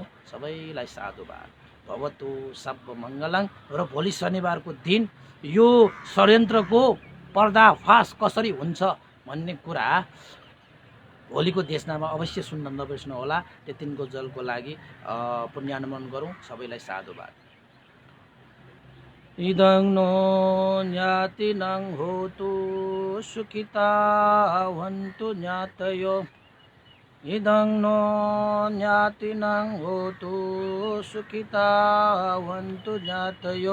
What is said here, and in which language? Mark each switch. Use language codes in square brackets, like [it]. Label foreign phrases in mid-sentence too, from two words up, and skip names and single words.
[ne] सबैलाई साधुवाद। [pi] भवतु सब मङ्गलङ। [ne] र भोलि शनिबारको दिन यो षड्यन्त्रको पर्दाफास कसरी हुन्छ भन्ने कुरा भोलिको देशनामा अवश्य सुन्न नबिर्सनु होला। त्यतिनको जलको लागि पुण्यानुमोदन गरौँ। सबैलाई साधुवाद। [pi] इदं नो ज्ञातिनं होतु सुखिता भवन्तु ज्ञातयो। इदं नो ज्ञातिनं होतु सुखिता भवन्तु ज्ञातयो।